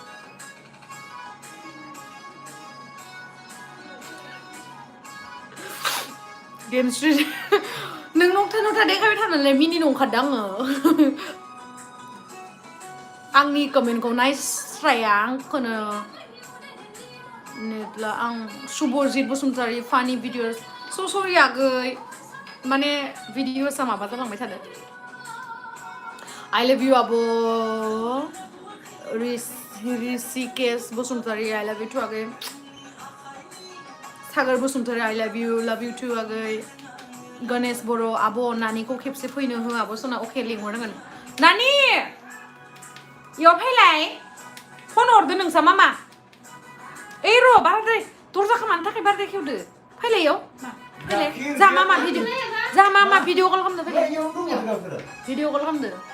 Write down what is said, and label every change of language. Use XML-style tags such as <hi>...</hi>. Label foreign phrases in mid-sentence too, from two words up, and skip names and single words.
<brx>गेमस्ट्रि नों न'था देखायबाय थानानै मिनिनो ओंखारदों आङो आंनि कमेन्टखौ नायस्राया आंखौनो नेटला आं सुबरजित बसुमतारी फानि भिडिअस सरि आगै माने भिडिअसआ माबा जालांबाय थादों</brx> <en>I love you</en> <brx>आब' ऋषिकेश बसुमतारी</brx> <en>I love you too</en> <brx>आगै सागर बसुमतारी</brx> <en>I love you too</en> <brx>आगै गणेश बर' आब' नानिखौ खेबसे फैनो हो आब' सना अके लिंहरनांगोन नानि इयाव फैलाय फन हरदो नोंसा मामा ओइ र' बारद्राय दरजाखौ मानो थाखाय बारद्राय खेवदो फैलाय इयाव फैलाय जा मामा</brx> <en>video call</en> <brx>खालामदो फैलाय</brx> <en>video call</en> <brx>खालामदो</brx>